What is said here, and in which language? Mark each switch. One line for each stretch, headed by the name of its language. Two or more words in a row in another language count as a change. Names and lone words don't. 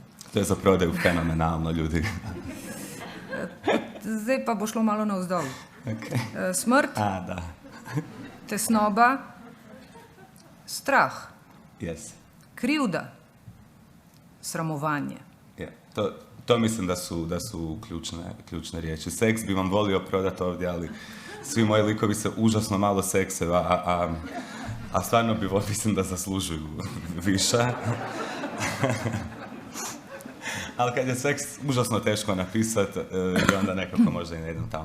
Croatian: To je za prodaju fenomenalno, ljudi.
Slovenian: Zdaj pa bo šlo malo navzdol.
Croatian: Okay. Smrt, Da. tesnoba, strah, Yes. krivda, sramovanje. Yeah. To mislim da su ključne riječi. Seks bi vam volio prodati ovdje, ali svi moji likovi se užasno malo sekse, a stvarno mislim da zaslužuju više. Ali kad je seks užasno teško napisati, i onda nekako možda i ne idem tamo.